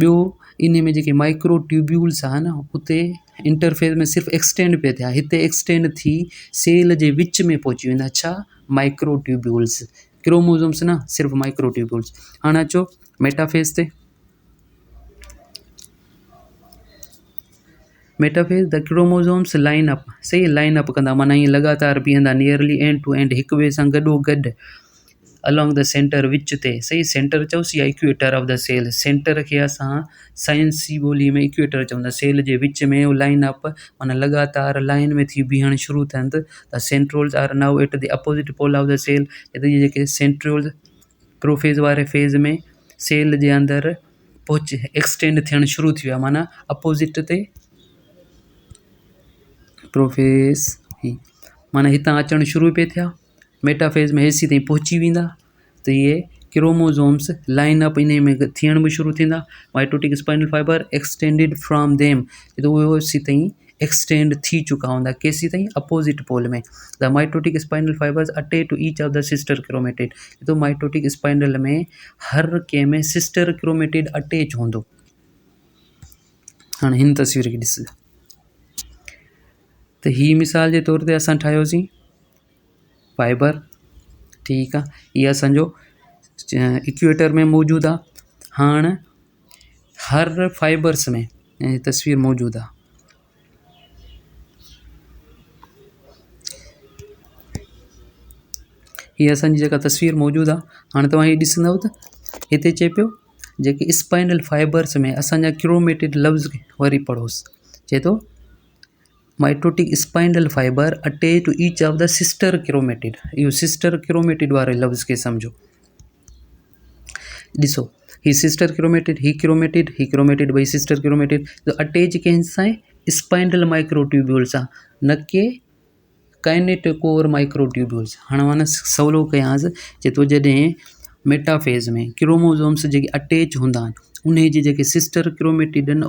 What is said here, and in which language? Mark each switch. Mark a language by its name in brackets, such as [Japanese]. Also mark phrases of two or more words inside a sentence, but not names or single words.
[Sindhi] ॿियो इन में जेके माइक्रोट्यूब्यूल्स आहे न, उते इंटरफेस में सिर्फ़ु एक्सटेंड पिया थिया, हिते एक्सटेंड थी सेल जे विच में पहुची वेंदा, छा, माइक्रोट्यूब्यूल्स, क्रोमोसोम्स न, सिर्फ़ु माइक्रोट्यूब्यूल्स। हाणे अचो मेटाफेज़ ते। [English] metaphase the chromosomes line up, [Sindhi] सही, [English] line up [Sindhi] कंदा, माना ईअं लॻातार बीहंदा, [English] nearly end to end, [Sindhi] हिक ॿिए सां गॾो गॾु। [English] along the center [Sindhi] विच ते सही सेंटर चयोसि या [English] equator of the cell center [Sindhi] खे असां साइंसी ॿोली में इक्वेटर चवंदा सेल जे विच में उहो [English] line up [Sindhi] माना लगातार लाइन में थी बीहण शुरू थियनि त [English] centrioles are now at the opposite pole of the cell [Sindhi] इहे जेके [English] centriole prophase [Sindhi] वारे फेज़ में सेल जे अंदरि पहुच एक्सटेंड थियणु शुरू थी वियो आहे माना अपोज़िट ते प्रोफेज़ ही माना हितां अचणु शुरू पिए थिया मेटाफेज़ में हेसि ताईं पहुची वेंदा त इहे [English] chromosomes line up [Sindhi] इन में थियण बि शुरू थींदा [English] mitotic spinal fiber extended from them [Sindhi] त उहे हेसि ताईं एक्सटेंड थी चुका हूंदा केसि ताईं [English] opposite pole [Sindhi] में [English] the mitotic spinal fibers attach to each of the sister chromatid [Sindhi] तो [English] mitotic spinal [Sindhi] में हर कंहिं में [English] sister chromatid attach [Sindhi] हूंदो। हाणे हिन तस्वीर खे ॾिस त ही मिसाल जे तौर ते असां ठाहियोसीं फाइबर ठीकु आहे इहा असांजो इक्वेटर में मौजूदु आहे हाणे हर फाइबर्स में तस्वीर मौजूदु आहे हीअ असांजी जेका तस्वीर मौजूदु आहे हाणे तव्हां हीअ ॾिसंदव त हिते चए पियो जेके [English] spinal fibers [Sindhi] में असांजा क्रोमेटिड लफ़्ज़ वरी पढ़ोसि चए थो [English] mitotic spinal fiber attach to each of the sister chromatid [Sindhi] इहो [English] sister chromatid [Sindhi] वारे लफ़्ज़ खे सम्झो ॾिसो ही [English] sister chromatid [Sindhi] ही क्रोमेटिड ॿई [English] sister chromatid [Sindhi] त अटैच कंहिंसां आहे [English] spinal microtubule [Sindhi] सां न के [English] kinetochore microtubules [Sindhi] हाणे माना सवलो कयांसि चए थो जॾहिं मेटाफेज़ में क्रोमोज़ोम्स जेके अटैच हूंदा आहिनि उन जे जेके [English] sister chromatid [Sindhi] आहिनि